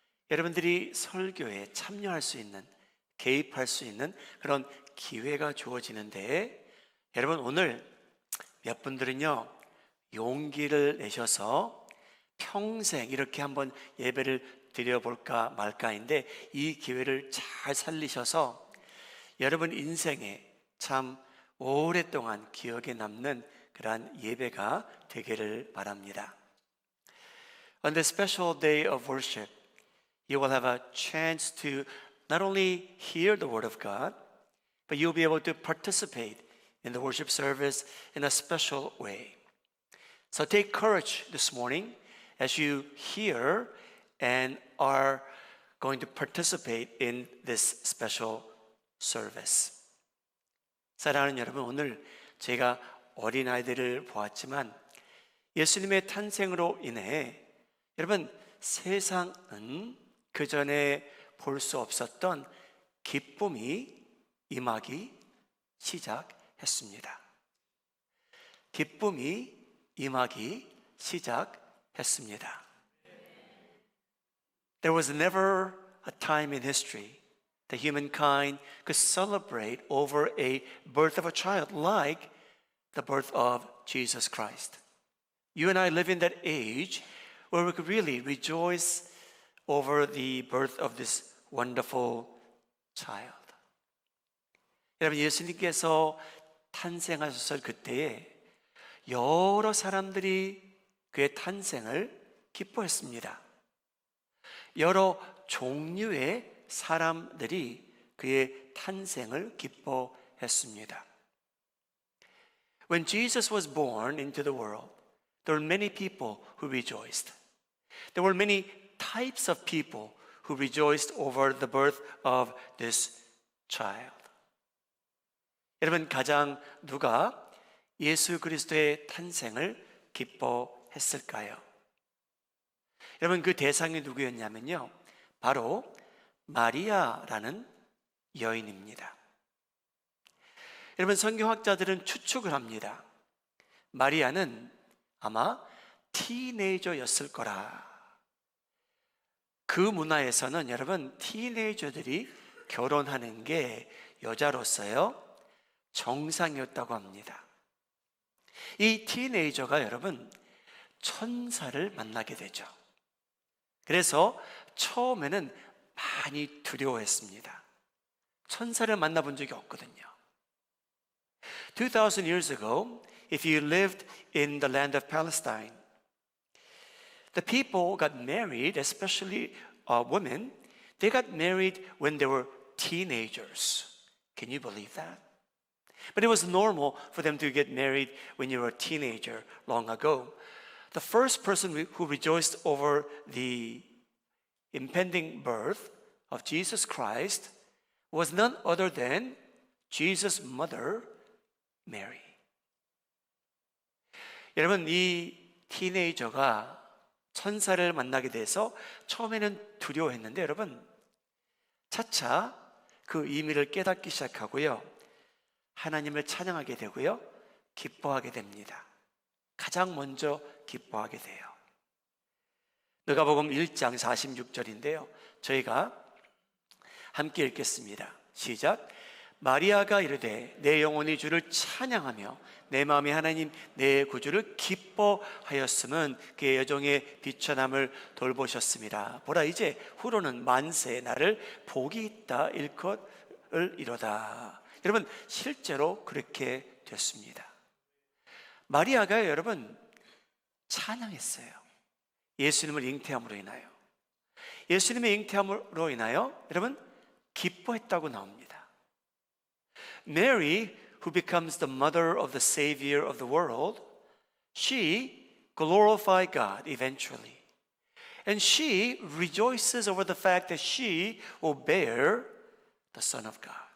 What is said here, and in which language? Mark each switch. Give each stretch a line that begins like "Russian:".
Korean: 여러분들이 설교에 참여할 수 있는, 개입할 수 있는 그런 기회가 주어지는데, 여러분 오늘 몇 분들은요, 용기를 내셔서 평생 이렇게 한번 예배를 드려볼까 말까인데 이 기회를 잘 살리셔서 여러분 인생에 참 오랫동안 기억에 남는 그러한 예배가 되기를 바랍니다.
English: On the special day of worship, you will have a chance to not only hear the word of God, but you'll be able to participate in the worship service in a special way. So take courage this morning as you hear and are going to participate in this special service.
Korean: 사랑하는 여러분, 오늘 제가 어린아이들을 보았지만 예수님의 탄생으로 인해 여러분 세상은 그 전에 볼 수 없었던 기쁨이 임하기 시작했습니다. 기쁨이 임하기 시작했습니다.
English: There was never a time in history that humankind could celebrate over a birth of a child like the birth of Jesus Christ. You and I live in that age where we could really rejoice over the birth of this wonderful child.
Korean: 여러분, 예수님께서 탄생하셨을 그때에 여러 사람들이 그의 탄생을 기뻐했습니다. 여러 종류의 사람들이 그의 탄생을 기뻐했습니다.
English: When Jesus was born into the world, there were many people who rejoiced. There were many types of people who rejoiced over the birth of this child.
Korean: 여러분, 가장 누가 예수 그리스도의 탄생을 기뻐했을까요? 여러분, 그 대상이 누구였냐면요, 바로 마리아라는 여인입니다. 여러분, 성경학자들은 추측을 합니다. 마리아는 아마 티네이저였을 거라. 그 문화에서는 여러분 티네이저들이 결혼하는 게 여자로서요 정상이었다고 합니다. 이 티네이저가 여러분 천사를 만나게 되죠. 그래서 처음에는 많이 두려워했습니다. 천사를 만나본 적이 없거든요.
English: 2000 years ago, if you lived in the land of Palestine, the people got married, especially women, they got married when they were teenagers. Can you believe that? But it was normal for them to get married when you were a teenager long ago. The first person who rejoiced over the impending birth of Jesus Christ was none other than Jesus' mother, Mary.
Korean: 여러분, 이 티네이저가 천사를 만나게 돼서 처음에는 두려워했는데 여러분 차차 그 의미를 깨닫기 시작하고요, 하나님을 찬양하게 되고요, 기뻐하게 됩니다. 가장 먼저 기뻐하게 돼요. 누가복음 1장 46절인데요 저희가 함께 읽겠습니다. 시작. 마리아가 이르되 내 영혼이 주를 찬양하며 내 마음이 하나님 내 구주를 기뻐하였음은 그의 여종의 비천함을 돌보셨습니다. 보라 이제 후로는 만세 나를 복이 있다 일컷을 이로다. 여러분 실제로 그렇게 됐습니다. 마리아가 여러분 찬양했어요. 예수님을 잉태함으로 인하여. 예수님의 잉태함으로 인하여 여러분 기뻐했다고 나옵니다.
English: Mary, who becomes the mother of the Savior of the world, she glorified God eventually. And she rejoices over the fact that she will bear the Son of God.